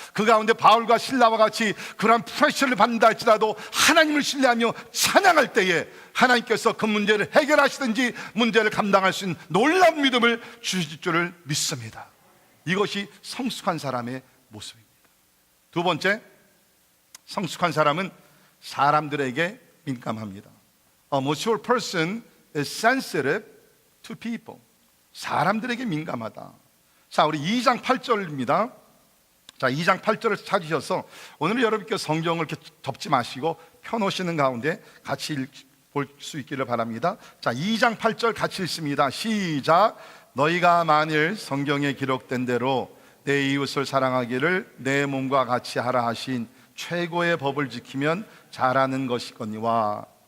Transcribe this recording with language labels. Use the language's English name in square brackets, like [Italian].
[Korean] 그 가운데 바울과 실라와 같이 그러한 프레셔를 받는다 할지라도 하나님을 신뢰하며 찬양할 때에 하나님께서 그 문제를 해결하시든지 문제를 감당할 수 있는 놀라운 믿음을 주실 줄을 믿습니다. 이것이 성숙한 사람의 모습입니다. 두 번째, 성숙한 사람은 사람들에게 민감합니다. [English] A mature person is sensitive to people. [Korean] 사람들에게 민감하다. 자, 우리 2장 8절입니다. 자, 2장 8절을 찾으셔서 오늘 여러분께 성경을 이렇게 접지 마시고 펴놓으시는 가운데 같이 볼 수 있기를 바랍니다. 자, 2장 8절 같이 읽습니다. 시작. 너희가 만일 성경에 기록된 대로 내 이웃을 사랑하기를 내 몸과 같이 하라 하신 최고의 법을 지키면 잘하는 것이거니와.